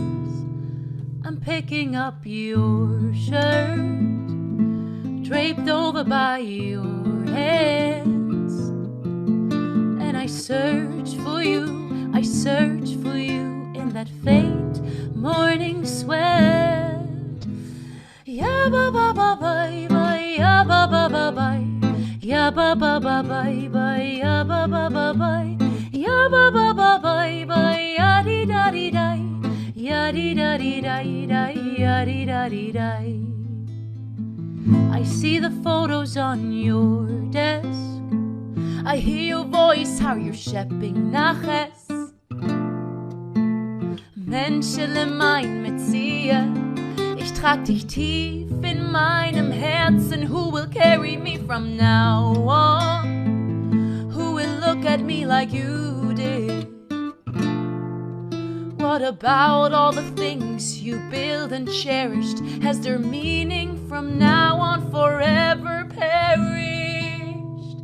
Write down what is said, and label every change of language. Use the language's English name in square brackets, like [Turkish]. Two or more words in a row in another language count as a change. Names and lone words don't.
[English] I'm picking up your shirt, draped over by your hands, and I search for you in that faint morning sweat. Ya ba ba ba bye bye, ya ba ba ba bye, ya ba ba ba bye bye, ya ba ba ba bye, ya ba ba ba bye bye, ya di da di di. I see the photos on your desk. I hear your voice, how you're [Yiddish] schepping naches. Menschele mein Metzia, [German] ich trag dich tief in meinem Herzen. [English] Who will carry me from now on? Who will look at me like you did? What about all the things you built and cherished? Has their meaning from now on forever perished?